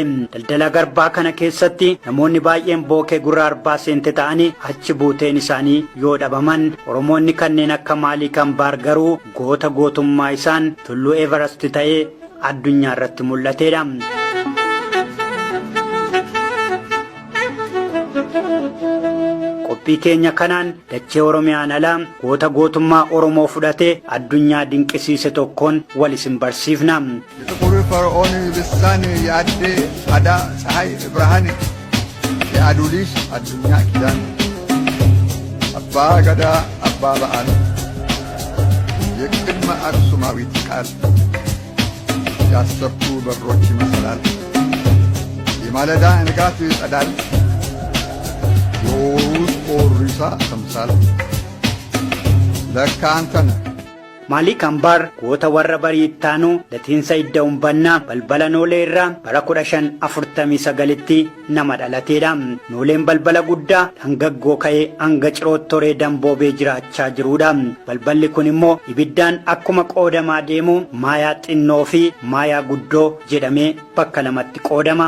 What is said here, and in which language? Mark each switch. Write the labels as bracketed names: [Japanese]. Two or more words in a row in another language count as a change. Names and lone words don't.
[Oromo] Daldala garbaa kana keessatti namoonni baay'een bookee gurra arbaa seente ta'anii achi buuteen isaanii yoo dhabaman Oromoonni kanneen akka Maalii Kambaar garuu goota gootummaa isaan tulluu Everest ta'ee addunyaa irratti mul'ateedha. Qophii keenya kanaan dachee Oromiyaan alaa goota gootummaa Oromoo fudhatee addunyaa dinqisiise tokkoon wal isin barsiifna. [Amharic] የጥቁሩ ፈርዖን ልሳን የአዴ አዳ ፀሐይ ብርሃን የአዱሊስ አዱኛ ኪዳን አባ ገዳ አባ በዓል የቅድመ አክሱማዊት ቃል ያሰብቱ በሮች ይመስላል የማለዳ ንጋት ጸዳል የውስጥ ኦሪሳ ተምሳል ለካ አንተ ነህ [Oromo] Maalii Kambaar goota warra bariittaanuu latiinsa idda umbannaa balbala noolee irraa bara 1549tti nama dhalateedha. Nooleen balbala guddaa hangaggoo ka'ee hanga Ciroottoree damboobee jiraachaa jiruudha. Balballi kun immoo ibiddaan akkuma qoodamaa deemu maayaa xinnoo fi maayaa guddoo jedhamee bakka lamatti qoodama.